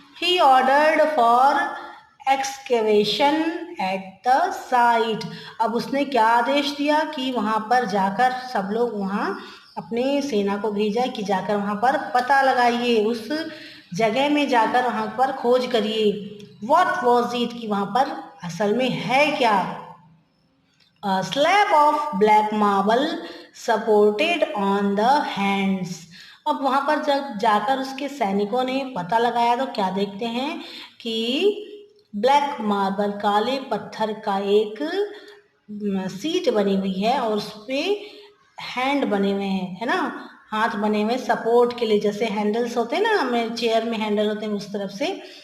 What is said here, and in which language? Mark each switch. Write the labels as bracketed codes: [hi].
[en] He ordered for excavation at the site. [hi] अब उसने क्या आदेश दिया कि वहां पर जाकर सब लोग वहां अपने सेना को भेजा कि जाकर वहां पर पता लगाइए, उस जगह में जाकर वहां पर खोज करिए। [en] what was it, [hi] कि वहां पर असल में है क्या? [en] A slab of black marble supported on the hands. [hi] अब वहां पर जब जाकर उसके सैनिकों ने पता लगाया तो क्या देखते हैं कि ब्लैक मार्बल, काले पत्थर का एक सीट बनी हुई है और उस पे हैंड बने हुए हैं, है ना, हाथ बने हुए सपोर्ट के लिए, जैसे हैंडल्स होते हैं ना, हमें चेयर में हैंडल होते हैं उस तरफ से।